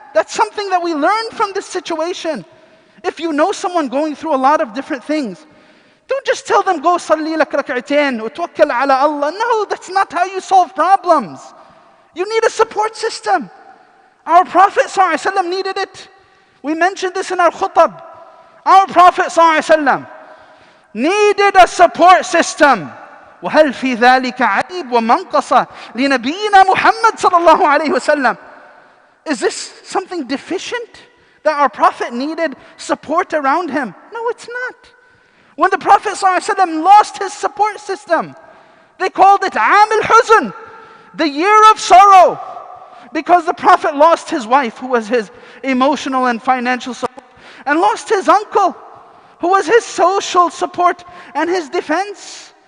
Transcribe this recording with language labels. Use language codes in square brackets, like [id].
[en] That's something that we learn from this situation. If you know someone going through a lot of different things, don't just tell them, go [ar] salli lak rak'atain wa tawakkal ala Allah. [en] No, that's not how you solve problems. You need a support system. Our Prophet ﷺ needed it. We mentioned this in our Khutbah. Our Prophet ﷺ needed a support system. [ar] وهل في ذلك عيب ومنقصة لنبينا محمد صلى الله عليه وسلم. [en] Is this something deficient that our Prophet needed support around him? No, it's not. When the Prophet ﷺ lost his support system, they called it [ar] عام الحزن, [en] the year of sorrow, because the Prophet lost his wife, who was his emotional and financial support, and lost his uncle, who was his social support and his defense.